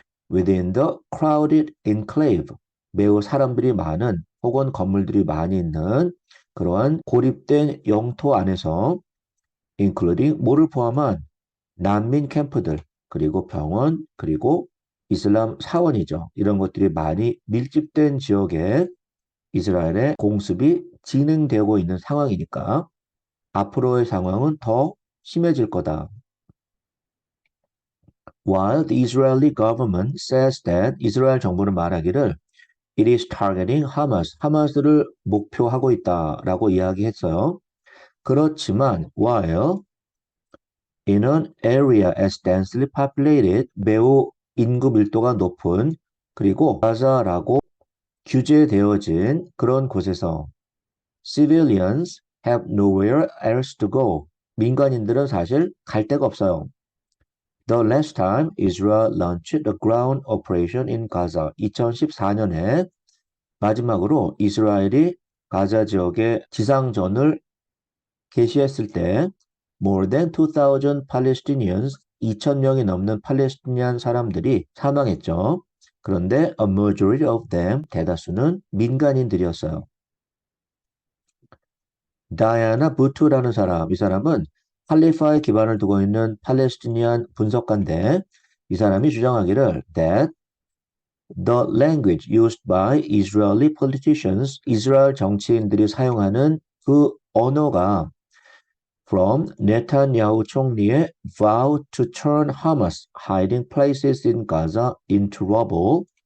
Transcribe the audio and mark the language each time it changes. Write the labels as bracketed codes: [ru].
[en] Within the crowded enclave, [ko] 매우 사람들이 많은 혹은 건물들이 많이 있는 그러한 고립된 영토 안에서 [en] including [ko] 뭐를 포함한 난민 캠프들, 그리고 병원, 그리고 이슬람 사원이죠. 이런 것들이 많이 밀집된 지역에 이스라엘의 공습이 진행되고 있는 상황이니까 앞으로의 상황은 더 심해질 거다. [en] While the Israeli government says that [ko] 이스라엘 정부는 말하기를 [en] it is targeting Hamas, [ko] 하마스를 목표하고 있다라고 이야기했어요. 그렇지만 [en] while in an area as densely populated, [ko] 매우 인구 밀도가 높은, 그리고 가자라고 규제되어진 그런 곳에서 [en] civilians have nowhere else to go. [ko] 민간인들은 사실 갈 데가 없어요. [en] The last time Israel launched a ground operation in Gaza. [ko] 2014년에 마지막으로 이스라엘이 가자 지역에 지상전을 개시했을 때 [en] more than 2,000 Palestinians, [ko] 2,000명이 넘는 팔레스티니안 사람들이 사망했죠. 그런데 [en] a majority of them, [ko] 대다수는 민간인들이었어요. 다이아나 부투라는 사람, 이 사람은 칼리파에 기반을 두고 있는 팔레스티니안 분석가인데 이 사람이 주장하기를 [en] that the language used by Israeli politicians, [ko] 이스라엘 정치인들이 사용하는 그 언어가 from 네타냐후 총리의 [en] vow to turn Hamas hiding places in Gaza into rubble.